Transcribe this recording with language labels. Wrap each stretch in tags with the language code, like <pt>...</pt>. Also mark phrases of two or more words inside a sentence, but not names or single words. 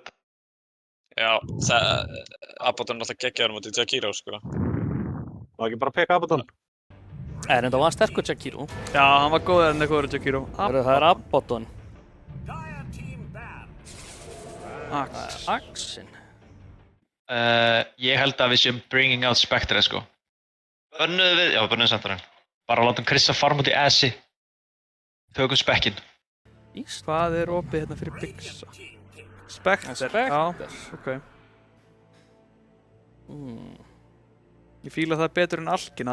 <is>Já, Abaddon er alltaf geggjaður mútið Jakiro, sko. Má ekki bara peka Abaddon? En það var sterkur Jakiro. Já, hann var góður en það góður Jakiro. Það er Abaddon. Axinn. Ég held að við séum</is> <en>bringing out Spectre,</en> <is>sko. Bönnuðu við? Já, við bönnuðum Sentinel. Bara látum Krissa farm út í Assi. Tökum Spekkinn. Hvað er opið hérna fyrir Byggsa? Spectre, já, ok. Ég fíla það betur en Alkina.</is>